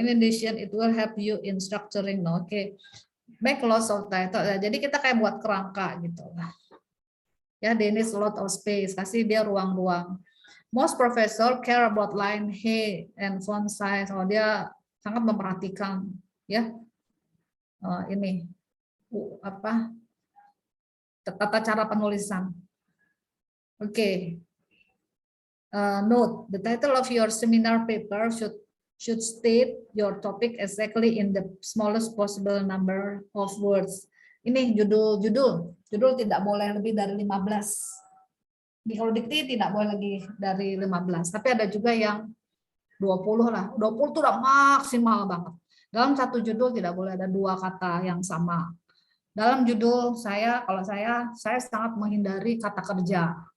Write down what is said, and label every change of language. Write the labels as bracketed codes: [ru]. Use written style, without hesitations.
[en] In addition, it will help you in structuring. No, okay. Make lots of title. [id] Ya, jadi kita kayak buat kerangka gitu lah. Ya, [en] they need a lot of space. [id] Kasih dia ruang-ruang. [en] Most professor care about line height and font size. [id] Oh, dia sangat memperhatikan ya. Ini tata cara penulisan. Oke. [en] Note, the title of your seminar paper should state your topic exactly in the smallest possible number of words. [id] Ini judul tidak boleh lebih dari 15. Kalau dikti tidak boleh lagi dari 15. Tapi ada juga yang 20 lah. 20 itu udah maksimal banget. Dalam satu judul tidak boleh ada 2 kata yang sama. Dalam judul kalau saya sangat menghindari kata kerja.